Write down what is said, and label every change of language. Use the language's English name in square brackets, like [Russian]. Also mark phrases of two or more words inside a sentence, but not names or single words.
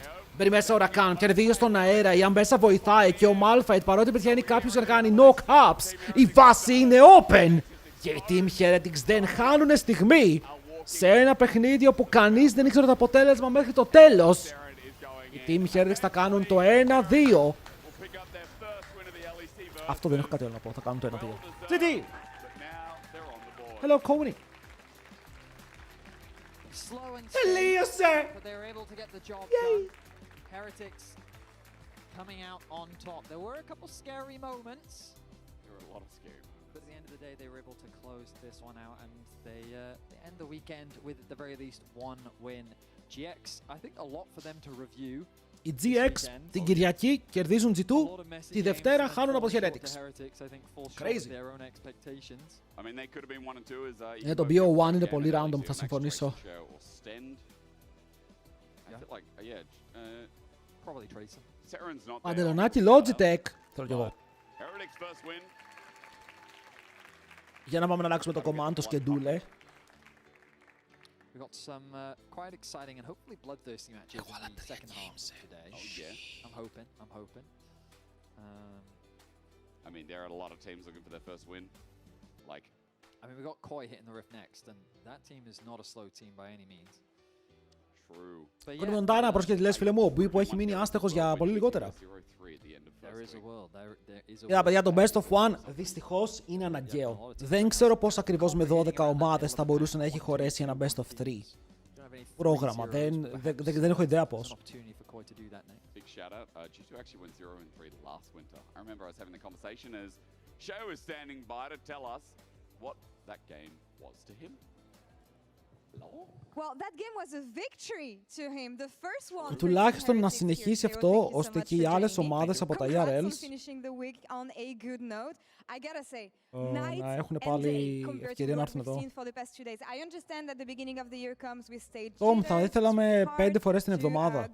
[Greek] Μπαίνει μέσα ο Rakan, πιάνει δύο στον αέρα. Η Ambessa βοηθάει και ο Malphite, παρότι πετυχαίνει κάποιος για να κάνει knock-ups, η βάση είναι open. Και οι Team Heretics δεν χάνουνε στιγμή. Σε ένα παιχνίδι όπου κανείς δεν ήξερε το αποτέλεσμα μέχρι το τέλος. Οι Team Heretics θα κάνουν το 1-2. Αυτό δεν έχω κάτι άλλο να πω. Θα κάνουν το 1-2. [English] GG! Hello, Coney. Slow and [Greek] Τελείωσε! [English] but they were able to get the job done. Heretics coming out on top. There were a couple scary moments. There were a lot of scary moments. But at the end of the day, they were able to close this one out, and they end the weekend with, at the very least, one win. GX, I think a lot for them to review. [Greek] Οι GX την Κυριακή κερδίζουν G2, τη Δευτέρα χάνουν από Heretics. Crazy. Ναι, το BO1 είναι πολύ random, θα συμφωνήσω. Παντελονάκι Logitech, θέλω κι εγώ. Για να πάμε να αλλάξουμε το command, το schedule. [English] We've got some quite exciting and hopefully bloodthirsty matches in the second half today. Oh yeah. I'm hoping. I mean, there are a lot of teams looking for their first win. Like, I mean, we've got Koi hitting the rift next, and that team is not a slow team by any means. true. [Greek] Κόνι Μοντάνα, πρόσχετη λες φίλε μου, ο Μπουί που έχει μείνει άστεχος για πολύ λιγότερα. Για παιδιά, το [English] Best of One [Greek] δυστυχώς είναι αναγκαίο. Δεν ξέρω πώς ακριβώς με 12 ομάδες θα μπορούσε να έχει χωρέσει ένα [English] Best of [Greek] 3 πρόγραμμα. Δεν έχω ιδέα πώς. [English] Big shout out. G2 actually went 0-3 last winter. I remember I was having the conversation as Shay was standing by to tell us what that game was to him. Well, that game was a victory to him. The first one. [Greek] Τουλάχιστον να συνεχίσει αυτό, ώστε και οι άλλες ομάδες από τα ERLs να έχουν πάλι ευκαιρία να έρθουν εδώ. Τόμ, θα ήθελα με 5 φορές την εβδομάδα.